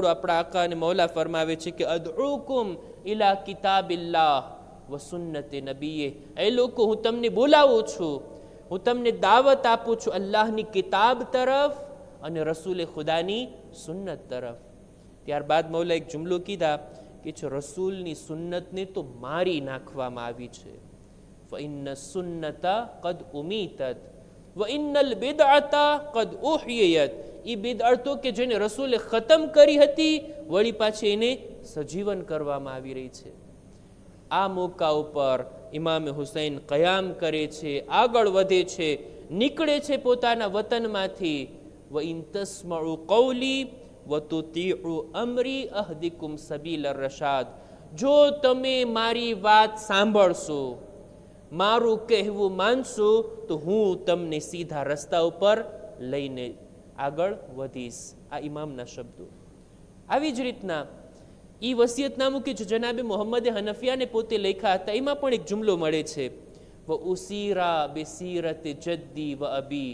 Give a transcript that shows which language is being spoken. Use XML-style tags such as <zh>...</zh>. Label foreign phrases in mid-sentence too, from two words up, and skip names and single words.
<gu>આપણા આકા અને મૌલા ફરમાવે છે કે</gu> <ar>أدعوكم إلى كتاب الله وسنة نبيه.</ar> <gu>એ લોકો, હું તમને બોલાવું છું, હું તમને દાવત આપું છું અલ્લાહની કિતાબ તરફ અને રસૂલે ખુદાની સુન્નત તરફ. ત્યારબાદ મૌલા એક જુમલો કીધા કે રસૂલની સુન્નતને તો મારી નાખવામાં આવી છે.</gu> <ar>فإن السنة قد أميتت وإن البدعة قد أحييت.</ar> <gu>એ બિદઅતો કે જેને રસૂલે ખતમ કરી હતી વળી પાછી એને સજીવન કરવામાં આવી રહી છે. આ મોકા ઉપર ઇમામે હુસૈન કયામ કરે છે, આગળ વધે છે, નીકળે છે પોતાના વતનમાંથી.</gu> <ar>وإن تسمعوا قولي وتطيعوا أمري أهدكم سبيل الرشاد.</ar> <gu>જો તમે મારી વાત સાંભળશો, મારું કહેવું માનશો, તો હું તમને સીધા રસ્તા ઉપર લઈને આગળ વધીશ. આ ઇમામના શબ્દો. આવી જ રીતના એ વસિયતનામું કે જનાબે મોહમ્મદે હનફિયાને પોતે લખ્યા હતા, એમાં પણ એક જુમલો મળે છે,</gu> <ar>وأسير بسيرة جدي وأبي.</ar>